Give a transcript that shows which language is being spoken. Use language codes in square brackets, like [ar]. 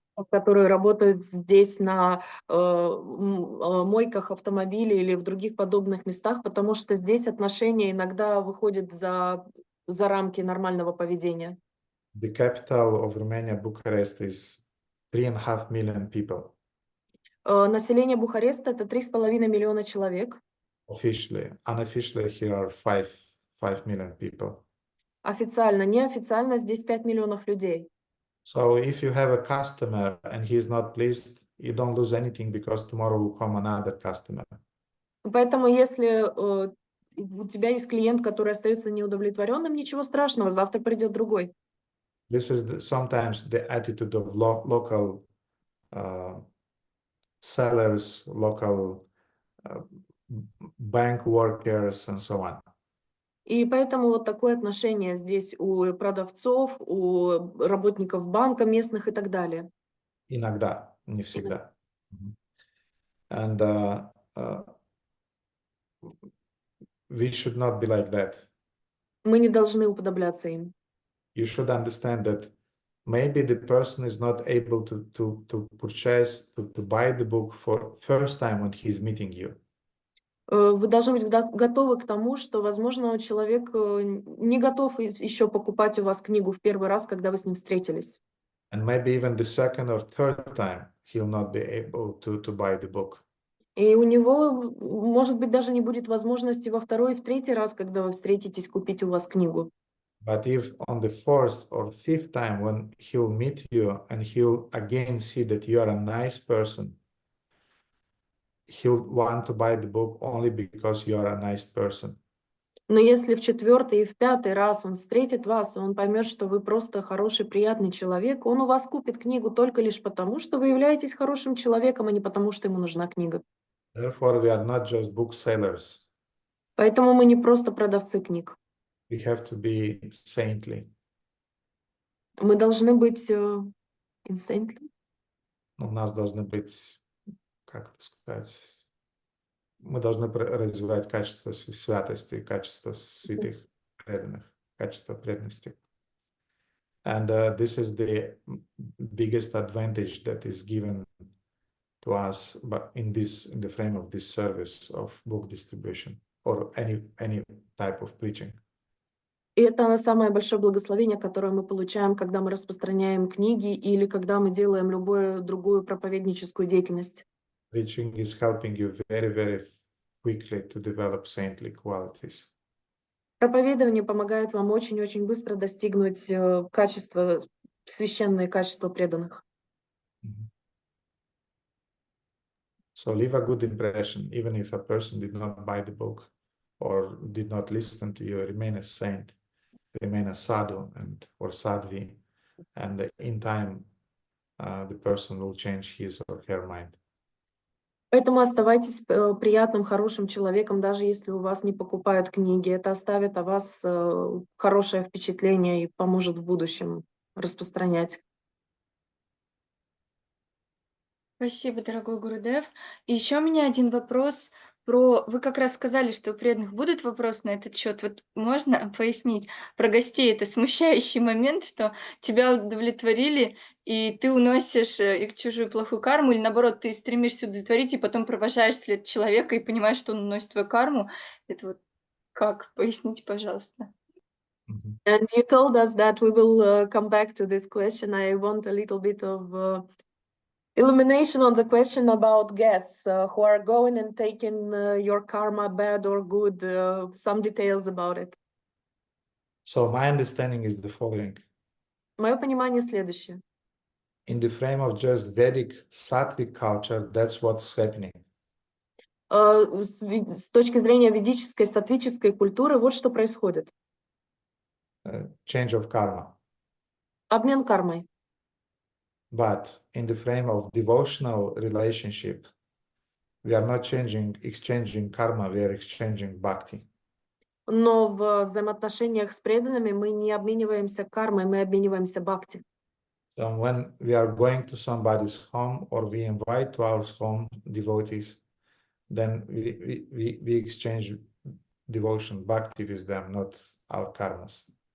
[ru] Которые работают здесь на мойках автомобилей или в других подобных местах, потому что здесь отношения иногда выходят за рамки нормального поведения. [en] The capital of Romania, Bucharest, is 3.5 million people. [ru] Население Бухареста — это 3,5 миллиона человек. [en] Officially. Unofficially, here are 5 million people. [ru] Официально, неофициально здесь 5 миллионов людей. [en] So if you have a customer and he is not pleased, you don't lose anything, because tomorrow will come another customer. [ru] Поэтому если у тебя есть клиент, который остается неудовлетворенным, ничего страшного, завтра придет другой. [en] This is sometimes the attitude of local sellers, local bank workers, and so on. [ru] И поэтому вот такое отношение здесь у продавцов, у работников банка местных и так далее. Иногда, не всегда. [en] And we should not be like that. [ru] Мы не должны уподобляться им. [en] You should understand that maybe the person is not able to purchase, to buy the book for first time when he's meeting you. [ru] Вы должны быть готовы к тому, что, возможно, человек не готов еще покупать у вас книгу в первый раз, когда вы с ним встретились. [en] And maybe even the second or third time, he'll not be able to buy the book. [ru] И у него, может быть, даже не будет возможности во второй и в третий раз, когда вы встретитесь, купить у вас книгу. [en] But if on the fourth or fifth time when he'll meet you and he'll again see that you are a nice person, he'll want to buy the book only because you are a nice person. [ru] Но если в четвертый и в пятый раз он встретит вас, и он поймет, что вы просто хороший, приятный человек, он у вас купит книгу только лишь потому, что вы являетесь хорошим человеком, а не потому, что ему нужна книга. [en] Therefore, we are not just booksellers. [ru] Поэтому мы не просто продавцы книг. [en] We have to be saintly. [ru] Мы должны быть saintly. У нас должны быть, как это сказать, мы должны развивать качество святости, качество святых, преданных, качество преданности. [en] And this is the biggest advantage that is given to us, but in the frame of this service of book distribution or any type of preaching. [ru] И это самое большое благословение, которое мы получаем, когда мы распространяем книги или когда мы делаем любую другую проповедническую деятельность. [en] Preaching is helping you very, very quickly to develop saintly qualities. [ru] Проповедование помогает вам очень-очень быстро достигнуть качества, священные качества преданных. [en] So leave a good impression, even if a person did not buy the book or did not listen to you, remain a saint, remain a sadhu or sadhvi, and in time the person will change his or her mind. [ru] Поэтому оставайтесь приятным, хорошим человеком, даже если у вас не покупают книги. Это оставит о вас хорошее впечатление и поможет в будущем распространять. Спасибо, дорогой Гурудев. И еще у меня один вопрос про... Вы как раз сказали, что у преданных будут вопросы на этот счет. Вот можно пояснить про гостей? Это смущающий момент, что тебя удовлетворили, и ты уносишь их чужую плохую карму, или наоборот, ты стремишься удовлетворить, и потом провожаешь след человека и понимаешь, что он уносит твою карму. Это вот как? Поясните, пожалуйста. [en] And you told us that we will come back to this question. I want a little bit of illumination on the question about guests who are going and taking your karma, bad or good, some details about it. So my understanding is the following. [ru] Мое понимание следующее. [en] In the frame of just Vedic sattvic culture, that's what's happening. [ru] С точки зрения ведической, саттвической культуры, вот что происходит. [en] Change of karma. [ru] Обмен кармой. [en] But in the frame of devotional relationship, we are not exchanging karma, we are exchanging bhakti. [ru] Но в взаимоотношениях с преданными мы не обмениваемся кармой, мы обмениваемся бхакти. [en] So when we are going to somebody's home or we invite to our home devotees, then we exchange devotion, bhakti with them, not our karmas.